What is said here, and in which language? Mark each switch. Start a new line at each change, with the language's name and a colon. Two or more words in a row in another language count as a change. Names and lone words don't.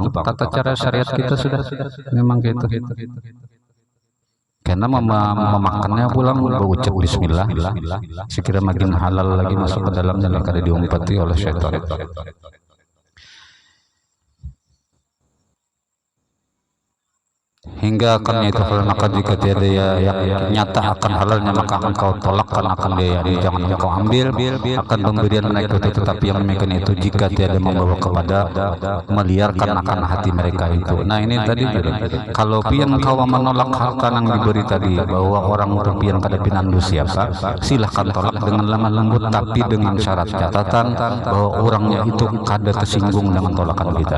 Indonesian: Tata cara syariat kita sudah memang gitu. Karena memakannya pulang berucap bismillah.
Banjar: Sekira makin halal lagi masuk ke dalamnya dan kada diumpati oleh syaitan.
Indonesian: Hingga akan itu halal, maka jika tiada yang nyata akan halalnya maka engkau tolakkan akan dia jangan engkau ambil akan pemberian naik itu. Tetapi yang demikian itu jika tiada membawa kepada meliarkan akan hati mereka itu.
Banjar: Nah ini tadi kalau pian kau menolak harta yang diberi tadi bahwa orang itu pian kada pinandu siapa, silahkan tolak dengan lemah lembut tapi dengan syarat catatan bahwa orangnya itu kada tersinggung dengan tolakan kita.